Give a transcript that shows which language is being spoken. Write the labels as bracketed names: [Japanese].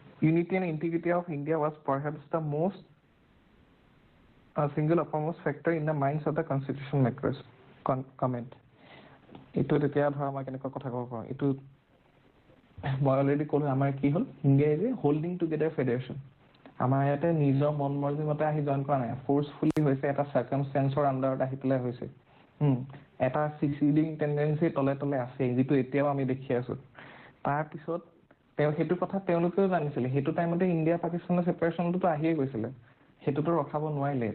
[English] Unity and integrity of India was perhaps the most single uppermost factor in the minds of the constitution makers. Comment. [Assamese] এইটো তেতিয়া ধৰা মই কেনেকুৱা কথা ক'ব পাৰোঁ, এইটো মই অলৰেডি ক'লো, আমাৰ কি হ'ল, [English] India is a holding together federation. [Assamese] আমাৰ ইয়াতে নিজৰ মন মৰ্জি মতে আহি জইন কৰা নাই, ফ'ৰ্চফুলি হৈছে, এটা চাৰ্কামষ্টেঞ্চৰ আণ্ডাৰত আহি পেলাই হৈছে। এটা চিচিডিং টেণ্ডেঞ্চি তলে তলে আছে, যিটো এতিয়াও আমি দেখি আছো। তাৰপিছত সেইটো কথা তেওঁলোকেও জানিছিলে, সেইটো টাইমতে ইণ্ডিয়া পাকিস্তানৰ ছেপাৰেশ্যনটোতো আহিয়ে গৈছিলে, সেইটোতো ৰখাব নোৱাৰিলে।